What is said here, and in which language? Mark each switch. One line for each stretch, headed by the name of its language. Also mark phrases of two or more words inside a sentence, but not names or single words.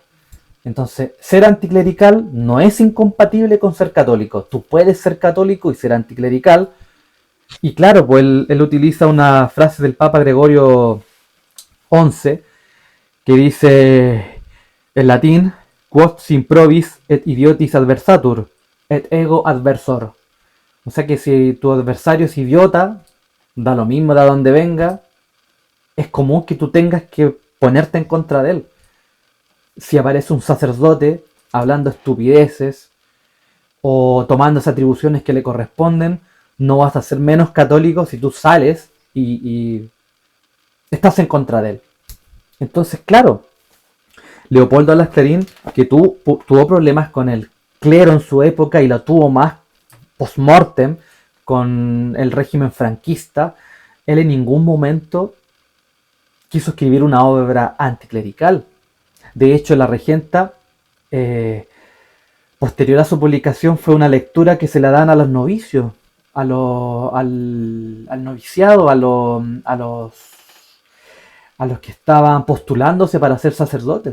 Spanish: Entonces, ser anticlerical no es incompatible con ser católico. Tú puedes ser católico y ser anticlerical. Y claro, pues él utiliza una frase del Papa Gregorio XI que dice en latín,
Latin: quod sin provis et idiotis adversatur, et ego adversor.
Spanish: O sea que si tu adversario es idiota, da lo mismo de dónde venga, es común que tú tengas que ponerte en contra de él. Si aparece un sacerdote hablando estupideces o tomando esas atribuciones que le corresponden, no vas a ser menos católico si tú sales y estás en contra de él. Entonces, claro, Leopoldo Alas Clarín, que tuvo problemas con el clero en su época y lo tuvo más post-mortem con el régimen franquista, él en ningún momento quiso escribir una obra anticlerical. De hecho, La Regenta, posterior a su publicación, fue una lectura que se la dan a los novicios, al noviciado, a los que estaban postulándose para ser sacerdotes.